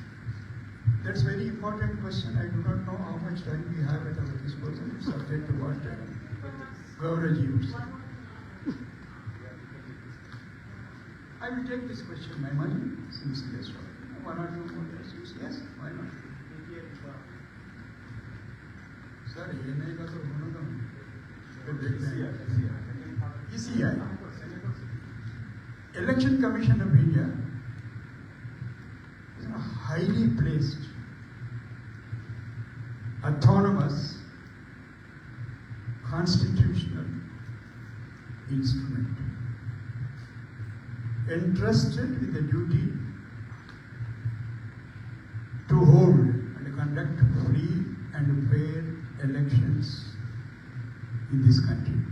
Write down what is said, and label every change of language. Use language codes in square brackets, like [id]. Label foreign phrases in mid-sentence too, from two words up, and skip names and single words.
[en] That's a very important question. I do not know how much time we have at our disposal, subject to what Gauraji would say. I will take this question, my money, since he has one or two more questions. Yes, why not? [hi] Sir, ENI का तो होना था, फिर देखते हैं. [en] ECI. Election Commission of India is a highly placed, autonomous, constitutional instrument entrusted with the duty to hold and conduct free and fair elections in this country.